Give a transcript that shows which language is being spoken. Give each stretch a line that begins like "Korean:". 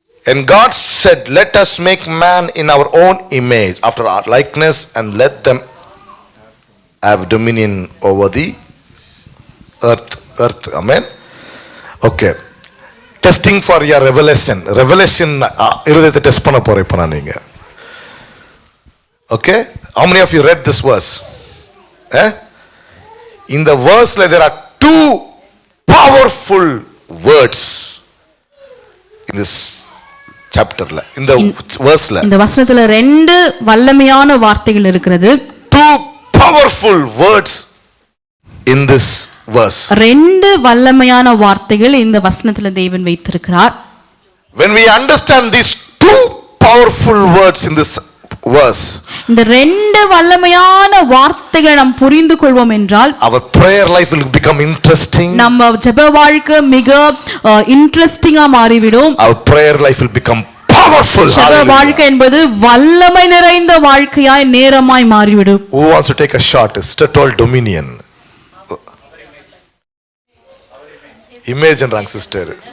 English: And God said, let us make man in our own image, after our likeness, and let them have dominion over the earth. Amen. Okay. Testing for your revelation
Tamil: இருதயத்தை test பண்ண போறேன் இப்ப நான்.
English: நீங்க okay, how many of you read this verse? In the verse there are two powerful words in this chapter la, in the verse la.
Tamil: இந்த வசனத்துல ரெண்டு வல்லமையான வார்த்தைகள் இருக்கிறது.
English: Two powerful words in this verse.
Tamil: ரெண்டு வல்லமையான வார்த்தைகள் இந்த வசனத்துல தேவன் வைத்திருக்கிறார்.
English: When we understand these two powerful words in this verse,
Tamil: இந்த ரெண்டு வல்லமையான வார்த்தைகளை நாம் புரிந்து கொள்வோம் என்றால்
English: our prayer life will become interesting.
Tamil: நம்ம ஜெப வாழ்க்கை மிக இன்ட்ரஸ்டிங்கா மாறிவிடும்.
English: Our prayer life will become powerful.
Tamil: ஜெப வாழ்க்கை என்பது வல்லமை நிறைந்த வாழ்க்கையாய் நேரமாய் மாறிவிடும்.
English: Who wants to take a shot? Sister told dominion.
Tamil: Image என்றாங்க சிஸ்டர்.